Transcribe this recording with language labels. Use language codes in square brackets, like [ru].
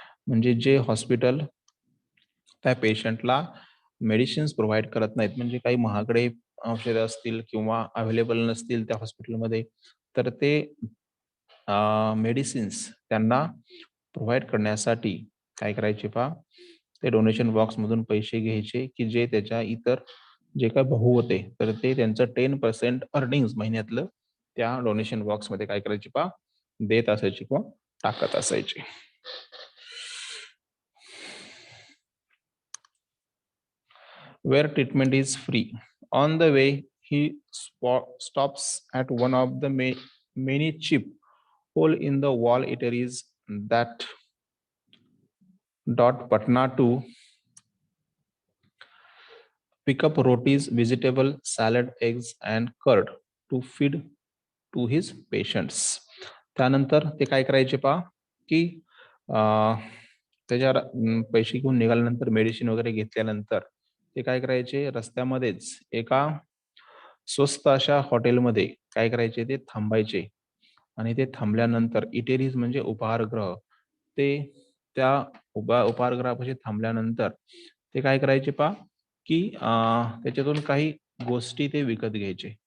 [mr] म्हणजे जे हॉस्पिटल त्या पेशंटला मेडिसिन्स प्रोव्हाइड करत नाहीत, म्हणजे काही महागडे औषधं असतील किंवा अवेलेबल नसतील त्या हॉस्पिटलमध्ये, तर ते मेडिसिन्स त्यांना प्रोव्हाइड करण्यासाठी काय करायचे पहा, ते डोनेशन बॉक्समधून पैसे घ्यायचे, की जे त्याच्या इतर जे काही भाऊ होते तर ते त्यांचं 10% अर्निंग्स महिन्यातलं त्या डोनेशन बॉक्समध्ये काय करायचे पहा, देत असायचे किंवा टाकत असायचे. [en] Where treatment is free. On the way, he stops at one of the many cheap hole in the wall eateries that dot Patna to pick up rotis, vegetable, salad, eggs, and curd to feed to his patients. [mr] त्यानंतर ते काय करायचे पहा, की त्याच्या पैसे घेऊन निघाल्यानंतर मेडिसिन वगैरे घेतल्यानंतर ते काय करायचे, रस्त्यामध्येच एका स्वस्त अशा हॉटेलमध्ये काय करायचे, ते थांबायचे आणि ते थांबल्यानंतर इटेरीज म्हणजे उपहारगृह, ते त्या उपहारगृहापाशी थांबल्यानंतर ते काय करायचे पहा, की त्याच्यातून काही गोष्टी ते विकत घ्यायचे.